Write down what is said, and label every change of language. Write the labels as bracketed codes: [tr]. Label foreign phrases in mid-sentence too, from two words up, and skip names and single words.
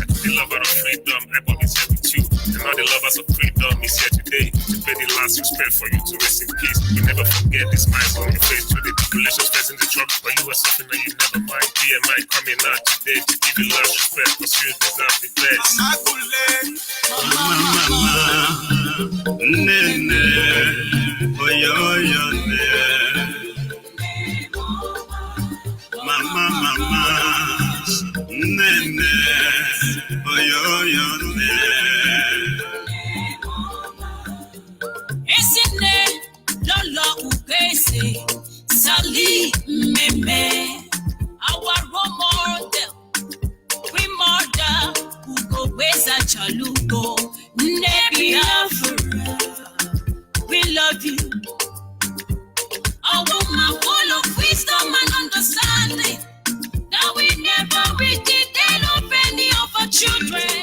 [en] The lover of freedom, IPOB is here with you. And all the lovers of freedom is here today to pay the last respect for you to rest in peace. You never forget the smiles on your face through the tribulations facing the trouble. But you are something that you never mind. BMI coming out today to give you last respect because you deserve the best. [ig] Nene, oyo, Mama, Nene, oyo, Esine, Lolo Upese, Sali, Meme, [en] our role model, we model, [ig] Ugo Beza Chalugo, Biafra. [en] We love you. Our woman full of wisdom and understanding that we never reach the end of any of our children.